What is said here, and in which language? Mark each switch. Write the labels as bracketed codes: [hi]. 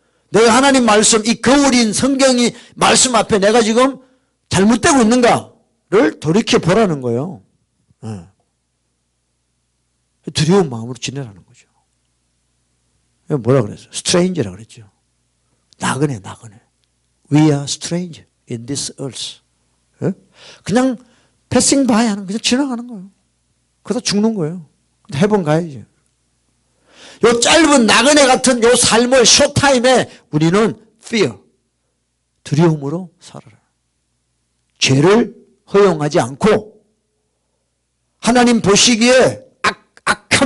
[ko] 내가 하나님 말씀, 이 거울인 성경이 말씀 앞에 내가 지금 잘못되고 있는가를 돌이켜보라는 거예요. 응. 두려운 마음으로 지내라는 거죠. 뭐라 그랬어요? Stranger라 그랬죠. 나그네. [en] We are stranger in this earth. [ko] 예? 그냥 패싱 바이 하는 그냥 지나가는 거예요. 그러다 죽는 거예요. 해본 가야죠. 요 짧은 나그네 같은 요 삶을 쇼타임에 우리는 fear, 두려움으로 살아라. 죄를 허용하지 않고 하나님 보시기에 악한